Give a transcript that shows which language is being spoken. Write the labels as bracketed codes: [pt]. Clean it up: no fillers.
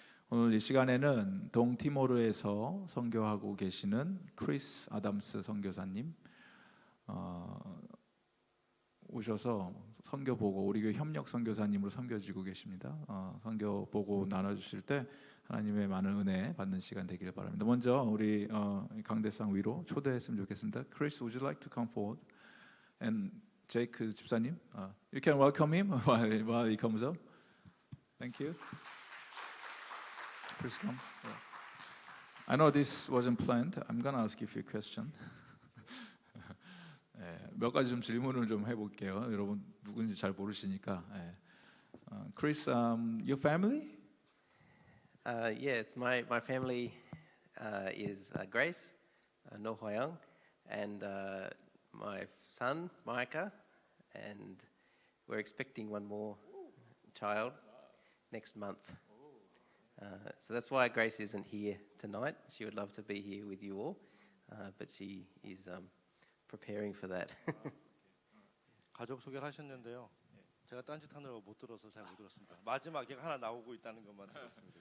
[ko] 오늘 이 시간에는 동티모르에서 선교하고 계시는 크리스 아담스 선교사님 오셔서 선교 보고 우리 교회 협력 선교사님으로 섬겨주고 계십니다. 선교 보고 나눠주실 때 하나님의 많은 은혜 받는 시간 되기를 바랍니다. 먼저 우리 강대상 위로 초대했으면 좋겠습니다. [en] Chris, would you like to come forward? And Jake 집사님, you can welcome him while he comes up. Thank you. Please come. I know this wasn't planned. I'm gonna ask you a few questions. [ko] 몇 가지 좀 질문을 좀 해볼게요. 여러분 누군지 잘 모르시니까. [en] Chris, your family? Yes, my family is Grace, No Hwa-young, and my son Micah, and we're expecting one more child next month. So that's why Grace isn't here tonight. She would love to be here with you all, but she is preparing for that. [ko] 가족 소개를 하셨는데요. 제가 딴짓하느라고 못 들어서 잘 못 들었습니다. 마지막에 하나 나오고 있다는 것만 들었습니다.